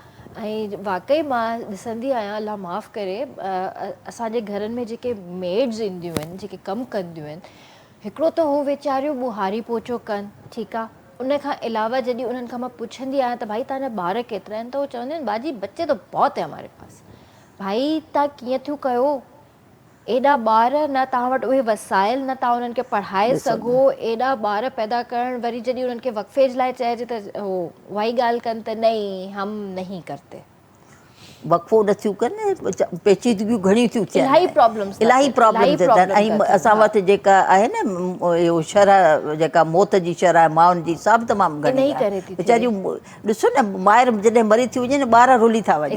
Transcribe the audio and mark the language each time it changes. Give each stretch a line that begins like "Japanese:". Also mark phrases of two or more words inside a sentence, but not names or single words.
Sindhi: ऐं वाक़ई मां ॾिसंदी आहियां, अलाह माफ़ु करे, असांजे घरनि में जेके मेड्स ईंदियूं आहिनि, जेके कमु कंदियूं आहिनि, हिकिड़ो त हू वीचारियूं ॿुहारी पोचो कनि, ठीकु आहे। उन खां अलावा जॾहिं उन्हनि खां मां पुछंदी आहियां त भाई तव्हांजा ॿार केतिरा आहिनि, त उहो चवंदियूं आहिनि
Urdu: باجی بچے تو بہت ہے ہمارے پاس.
Sindhi: भाई तव्हां कीअं थियूं कयो, एॾा ॿार न तव्हां वटि उहे वसाइल न तव्हां उन्हनि खे पढ़ाए सघो, एॾा ॿार पैदा करणु, वरी जॾहिं उन्हनि खे वक़फ़े जे लाइ चइजे त उहो उहा ई ॻाल्हि कनि त
Urdu: نہیں ہم نہیں کرتے.
Sindhi: वक़फ़ो नथियूं कनि, पेचीदगियूं घणियूं थियूं थियनि, इलाही प्रॉब्लम्स इलाही प्रॉब्लम थियनि था। ऐं असां वटि जेका आहे न इहो शरह, जेका मौत जी शरह माउनि जी सभु तमामु घणी आहे। वीचारियूं ॾिसो न, ॿाहिरि जॾहिं मरी थी वञे न, ॿार रुली था वञनि।